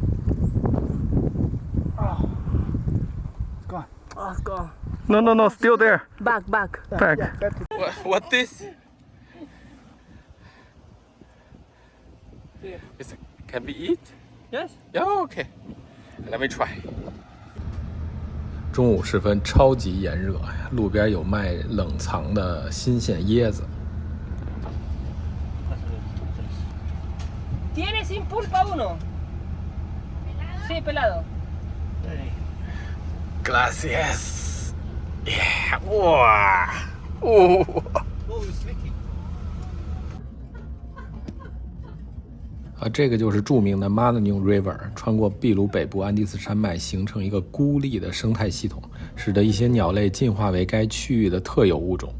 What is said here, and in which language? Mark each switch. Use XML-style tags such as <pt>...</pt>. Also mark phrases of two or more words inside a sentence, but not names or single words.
<en>It's gone. Oh, it's gone. No, still there. Back. Back. Yeah, that's it. What this? Is it, can we eat? Yes. Yeah, okay. Let me try.</en> <zh>中午时分，超级炎热，路边有卖冷藏的新鲜椰子。</zh> <es>¿Tiene sin pulpa uno? Sí, pelado. Gracias.</es> <en>Yeah.</en> <zh>哇哦！这个就是著名的 Marañón River， 穿过秘鲁北部安第斯山脉，形成一个孤立的生态系统，使得一些鸟类进化为该区域的特有物种。</zh>